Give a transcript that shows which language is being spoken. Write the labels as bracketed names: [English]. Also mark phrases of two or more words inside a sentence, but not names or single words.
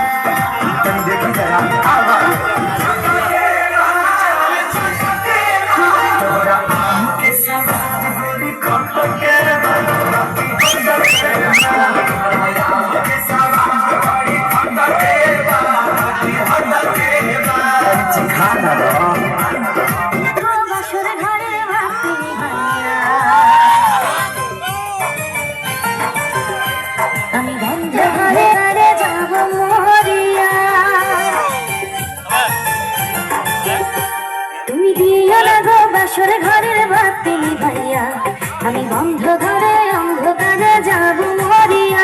[Bhojpuri] तुम देखी जरा आवा तोरा आम के सवाद बड़ी खट के खाना [Bangla] আমি বন্ধ ঘরে ঘরে যাব মরিয়া তুমি দিও না গো বাসর ঘরের বাতি ভাইয়া আমি বন্ধ ঘরে অন্ধকারে যাব মরিয়া